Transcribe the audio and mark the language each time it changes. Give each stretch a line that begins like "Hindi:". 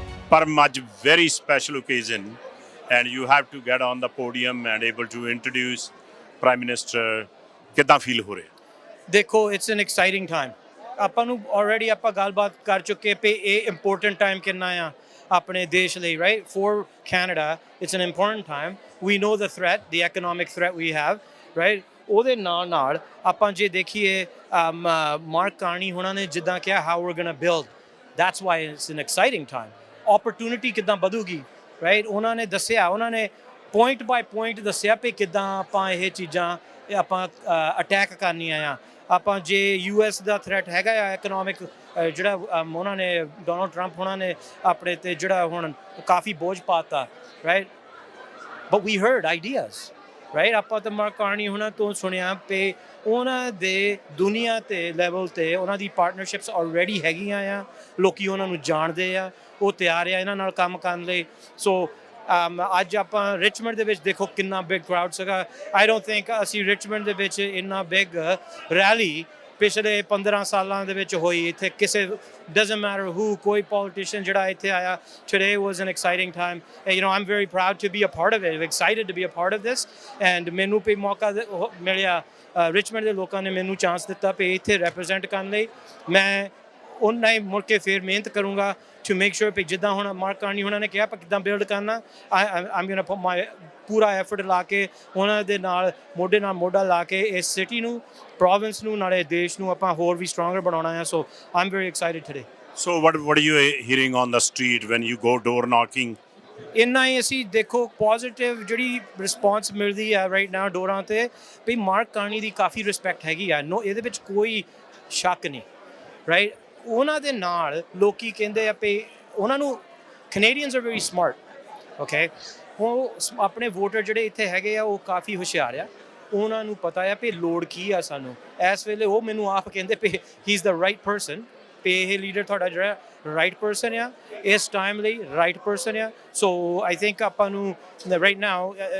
English: Param, very special occasion, and you have to get on the podium and able to introduce Prime Minister.
Punjabi: Kiddha feel ho ਰਿਹਾ? ਦੇਖੋ,
English: it's an exciting time.
Punjabi: ਆਪਾਂ ਨੂੰ already ਆਪਾਂ ਗੱਲਬਾਤ ਕਰ ਚੁੱਕੇ ਪਏ ਇਹ important time ਕਿੰਨਾ ਆ ਆਪਣੇ ਦੇਸ਼ ਲਈ, right?
English: For Canada, it's an important time. We know the threat, the economic threat we have, right?
Punjabi: ਉਹਦੇ ਨਾਲ ਆਪਾਂ ਜੇ ਦੇਖੀਏ ਮਾਰਕ ਕਾਰਨੀ ਹੋਣਾ ਨੇ ਜਿੱਦਾਂ ਕਿਹਾ
English: how we're going to build. That's why it's an exciting time. Opportunity
Punjabi: ਕਿੱਦਾਂ ਵਧੂਗੀ,
English: right?
Punjabi: ਉਹਨਾਂ ਨੇ ਦੱਸਿਆ, ਉਹਨਾਂ ਨੇ point by point ਦੱਸਿਆ ਕਿ ਕਿੱਦਾਂ ਆਪਾਂ ਇਹ ਚੀਜ਼ਾਂ ਆਪਾਂ ਅਟੈਕ ਕਰਨੀਆਂ ਆ। ਆਪਾਂ ਜੇ US ਦਾ ਥ੍ਰੈਟ ਹੈਗਾ ਆ ਇਕਨੋਮਿਕ ਜਿਹੜਾ ਉਹਨਾਂ ਨੇ ਡੋਨਲਡ ਟਰੰਪ ਉਹਨਾਂ ਨੇ ਆਪਣੇ ਤੇ ਜਿਹੜਾ ਹੁਣ ਕਾਫੀ ਬੋਝ ਪਾਤਾ, right?
English: But we heard ideas, right?
Punjabi: ਆਪਾਂ ਤਾਂ ਮਾਰਕ ਕਾਰਨੀ ਉਹਨਾਂ ਤੋਂ ਸੁਣਿਆ ਕਿ ਉਹਨਾਂ ਦੇ ਦੁਨੀਆ ਤੇ ਲੈਵਲ ਤੇ ਉਹਨਾਂ ਦੀ ਪਾਰਟਨਰਸ਼ਿਪਸ ਆਲਰੇਡੀ ਹੈਗੀਆਂ ਆ, ਲੋਕੀ ਉਹਨਾਂ ਨੂੰ ਜਾਣਦੇ ਆ, ਉਹ ਤਿਆਰ ਆ ਇਹਨਾਂ ਨਾਲ ਕੰਮ ਕਰਨ ਲਈ। ਸੋ ਅੱਜ ਆਪਾਂ ਰਿਚਮੰਡ ਦੇ ਵਿੱਚ ਦੇਖੋ ਕਿੰਨਾ ਬਿਗ ਕਰਾਊਡ ਸੀਗਾ
English: I don't think
Punjabi: ਅਸੀਂ ਰਿਚਮੰਡ ਦੇ ਵਿੱਚ ਇੰਨਾ ਬਿਗ ਰੈਲੀ ਪਿਛਲੇ 15 ਸਾਲਾਂ ਦੇ ਵਿੱਚ ਹੋਈ ਇੱਥੇ ਕਿਸੇ
English: doesn't matter who
Punjabi: ਕੋਈ politician ਜਿਹੜਾ ਇੱਥੇ ਆਇਆ
English: today was an exciting time you know I'm very proud to be a part of it excited to be a part of this and
Punjabi: ਮੈਨੂੰ ਵੀ ਮੌਕਾ ਮਿਲਿਆ ਰਿਚਮੰਡ ਦੇ ਲੋਕਾਂ ਨੇ ਮੈਨੂੰ ਚਾਂਸ ਦਿੱਤਾ ਵੀ ਇੱਥੇ ਰੈਪਰੈਜ਼ੈਂਟ ਕਰਨ ਲਈ ਮੈਂ ਉਹਨਾਂ ਹੀ ਮੁੜ ਕੇ ਫਿਰ ਮਿਹਨਤ ਕਰੂੰਗਾ
English: to make sure
Punjabi: ਕਿ ਜਿੱਦਾਂ ਹੁਣ ਮਾਰਕ ਕਾਰਨੀ ਉਹਨਾਂ ਨੇ ਕਿਹਾ ਆਪਾਂ ਕਿੱਦਾਂ ਬਿਲਡ ਕਰਨਾ
English: I'm gonna put my
Punjabi: ਪੂਰਾ ਐਫਰਟ ਲਾ ਕੇ ਉਹਨਾਂ ਦੇ ਨਾਲ ਮੋਢਾ ਲਾ ਕੇ ਇਸ ਸਿਟੀ ਨੂੰ ਪ੍ਰੋਵਿੰਸ ਨੂੰ ਨਾਲੇ ਦੇਸ਼ ਨੂੰ ਆਪਾਂ ਹੋਰ ਵੀ ਸਟਰੋਂਗਰ ਬਣਾਉਣਾ ਹੈ
English: so I'm very excited today So what are you hearing on the street when you go door knocking?
Punjabi: ਇੰਨਾ ਹੀ ਅਸੀਂ ਦੇਖੋ ਪੋਜ਼ਿਟਿਵ ਜਿਹੜੀ ਰਿਸਪੌਂਸ ਮਿਲਦੀ ਹੈ
English: right now
Punjabi: ਡੋਰਾਂ 'ਤੇ ਵੀ ਮਾਰਕ ਕਾਰਨੀ ਦੀ ਕਾਫੀ ਰਿਸਪੈਕਟ ਹੈਗੀ ਆ ਨੋ ਇਹਦੇ ਵਿੱਚ ਕੋਈ ਸ਼ੱਕ ਨਹੀਂ ਰਾਈਟ ਉਹਨਾਂ ਦੇ ਨਾਲ ਲੋਕੀ ਕਹਿੰਦੇ ਆ ਵੀ ਉਹਨਾਂ ਨੂੰ
English: Canadians are very smart
Punjabi: okay ਉਹ ਆਪਣੇ ਵੋਟਰ ਜਿਹੜੇ ਇੱਥੇ ਹੈਗੇ ਆ ਉਹ ਕਾਫੀ ਹੁਸ਼ਿਆਰ ਆ ਉਹਨਾਂ ਨੂੰ ਪਤਾ ਆ ਵੀ ਲੋੜ ਕੀ ਆ ਸਾਨੂੰ ਇਸ ਵੇਲੇ ਉਹ ਮੈਨੂੰ ਆਪ ਕਹਿੰਦੇ ਵੀ
English: he is the right person
Punjabi: ਵੀ ਇਹ ਲੀਡਰ ਤੁਹਾਡਾ ਜਿਹੜਾ ਰਾਈਟ ਪਰਸਨ ਆ ਇਸ ਟਾਈਮ ਲਈ ਰਾਈਟ ਪਰਸਨ ਆ
English: so I think
Punjabi: ਆਪਾਂ ਨੂੰ ਰਾਈਟ ਨਾਓ